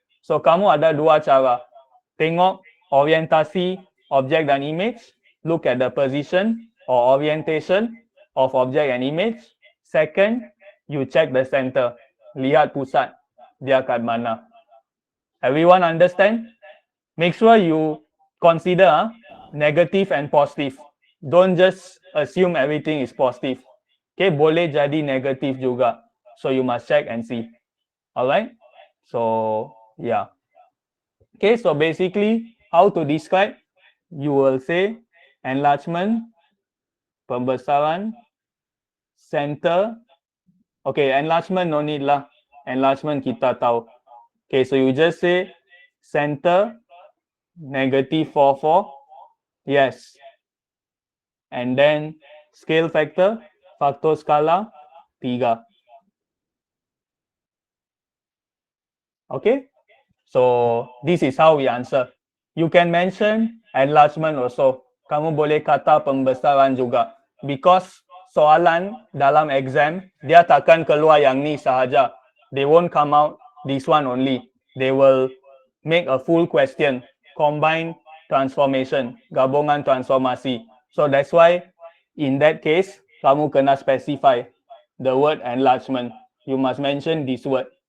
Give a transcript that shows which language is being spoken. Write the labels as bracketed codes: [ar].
[en] So, [ms] kamu ada dua cara. Tengok orientasi objek dan image, [en] look at the position or orientation of object and image. Second, you check the center, [ms] lihat pusat dia kat mana. [en] Everyone understand? Make sure you consider negative and positive. Don't just assume everything is positive. [ms] Okay, boleh jadi negatif juga. [en] So you must check and see. Alright? So, yeah. Okay, so basically, how to describe? You will say enlargement, pembesaran, center. Okay, enlargement no need lah. Enlargement [ms] kita tahu. [en] Okay, so you just say center, negative 4, yes. And then scale factor, faktor skala 3. Okay, so this is how we answer. You can mention enlargement also. [ms] Kamu boleh kata pembesaran juga. Because soalan dalam exam, dia takkan keluar yang ni sahaja. [en] They won't come out this one only. They will make a full question, combine transformation, [ms] gabungan transformasi. [en] So that's why in that case, [ms] kamu kena [en] specify the word enlargement. You must mention this word.